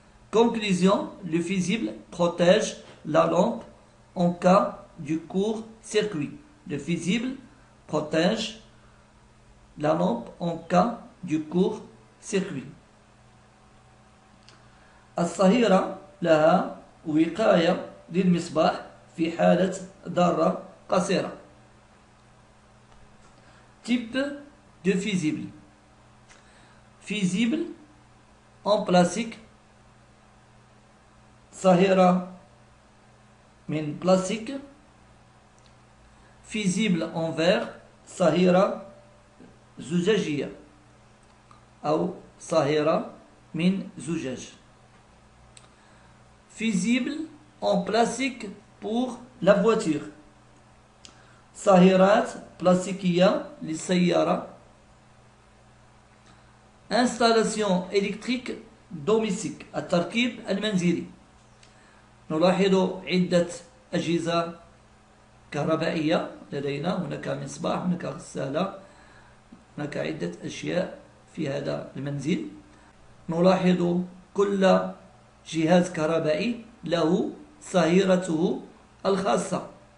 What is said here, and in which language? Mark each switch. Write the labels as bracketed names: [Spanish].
[French] Conclusion, le fusible protège la lampe en cas de court-circuit. Le fusible protège la lampe en cas de court-circuit. [Arabic] الصهيرة لها وقاية للمصباح في حالة ضرة قصيرة. [French] Type de fusible. Fusible en plastique. [Arabic] صهيرة من plastique. [French] Fusible en verre. [Arabic] صهيرة زجاجية أو صهيرة من زجاج. [French] Fusible en plastique pour la voiture. [Arabic] صهيرات بلاستيكية للسيارة. Installation électrique domestique. التركيب المنزلي. نلاحظ عدة أجهزة كهربائية لدينا. هناك مصباح، هناك غسالة، هناك عدة أشياء في هذا المنزل. نلاحظ كل جهاز كهربائي له صهيرته الخاصة.